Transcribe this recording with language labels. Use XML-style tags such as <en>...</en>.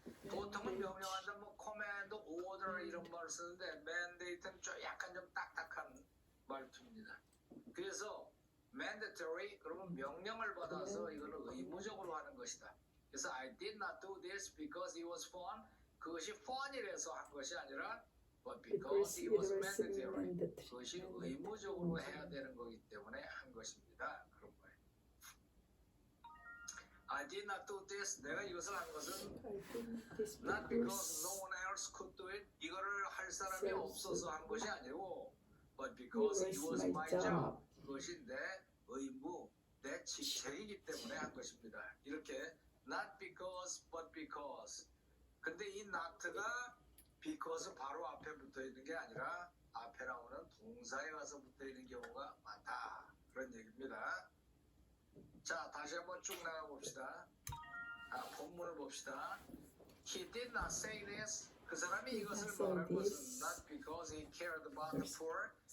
<ko>보통은 명령한다, 뭐 command, order 이런 말을 쓰는데 mandate는 좀 약간 좀 딱딱한 말투입니다. 그래서 mandatory 그러면 명령을 받아서 이거는 의무적으로 하는 것이다. 그래서</ko> <en>I did not do this because it was fun.</en> <ko>그것이 fun이라서 한 것이 아니라</ko> <en>but because it was mandatory.</en> <ko>그것이 의무적으로 해야 되는 거기 때문에 한 것입니다. 그런 거예요.</ko> <en>I did not do this.</en> <ko>내가 이것을 한 것은</ko> <en>not because no one else could do it.</en> <ko>이거를 할 사람이 없어서 한 것이 아니고</ko> <en>but because it was my job.</en> <ko>그것이 내 의무, 내 직책이기 때문에 한 것입니다. 이렇게 not because but because. 근데 이 not가 because 바로 앞에 붙어 있는 게 아니라 앞에 나오는 동사에 가서 붙어 있는 경우가 많다. 그런 얘기입니다. 자, 다시 한번 쭉 나가 봅시다. 본문을 봅시다.</ko> <en>He did not say this.</en> <ko>그 사람이 이것을 말한 것은</ko> <en>not because he cared about the poor.</en>